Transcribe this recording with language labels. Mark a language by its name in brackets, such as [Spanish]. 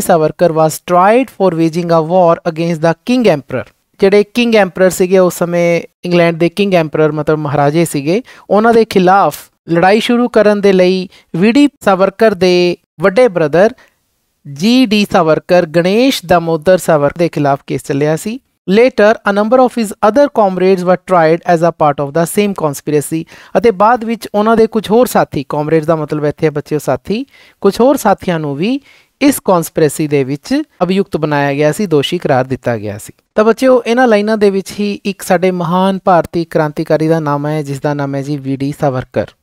[English] Savarkar, was tried for waging a war against the king emperor. [Punjabi] ਜਿਹੜੇ king ਐਂਪਰਰ ਸੀਗੇ ਉਸ ਸਮੇਂ ਇੰਗਲੈਂਡ ਦੇ ਕਿੰਗ ਐਂਪਰਰ ਮਤਲਬ ਮਹਾਰਾਜੇ ਸੀਗੇ, ਉਹਨਾਂ ਦੇ ਖਿਲਾਫ ਲੜਾਈ ਸ਼ੁਰੂ ਕਰਨ ਦੇ ਲਈ V.D. ਸਾਵਰਕਰ ਦੇ ਵੱਡੇ ਬ੍ਰਦਰ G.D. ਸਾਵਰਕਰ, ਗਣੇਸ਼ ਦਾਮੋਦਰ ਸਾਵਰਕਰ ਦੇ ਖਿਲਾਫ ਕੇਸ ਚੱਲਿਆ ਸੀ। [English] Later, a number of his other comrades were tried as a part of the same conspiracy। [Punjabi] ਅਤੇ ਬਾਅਦ ਵਿੱਚ ਉਹਨਾਂ ਦੇ ਕੁਝ ਹੋਰ ਸਾਥੀ, comrades ਦਾ ਮਤਲਬ ਇੱਥੇ ਬੱਚਿਓ ਸਾਥੀ, ਕੁਝ ਹੋਰ ਸਾਥੀਆਂ ਨੂੰ ਵੀ ਇਸ ਕੌਂਸਪੀਰੇਸੀ ਦੇ ਵਿੱਚ ਅਭਿਯੁਕਤ ਬਣਾਇਆ ਗਿਆ ਸੀ, ਦੋਸ਼ੀ ਕਰਾਰ ਦਿੱਤਾ ਗਿਆ ਸੀ। ਤਾਂ ਬੱਚਿਓ ਇਹਨਾਂ ਲਾਈਨਾਂ ਦੇ ਵਿੱਚ ਹੀ ਇੱਕ ਸਾਡੇ ਮਹਾਨ ਭਾਰਤੀ ਕ੍ਰਾਂਤੀਕਾਰੀ ਦਾ ਨਾਮ ਹੈ ਜਿਸ ਦਾ ਨਾਮ ਹੈ ਜੀ V.D. ਸਾਵਰਕਰ।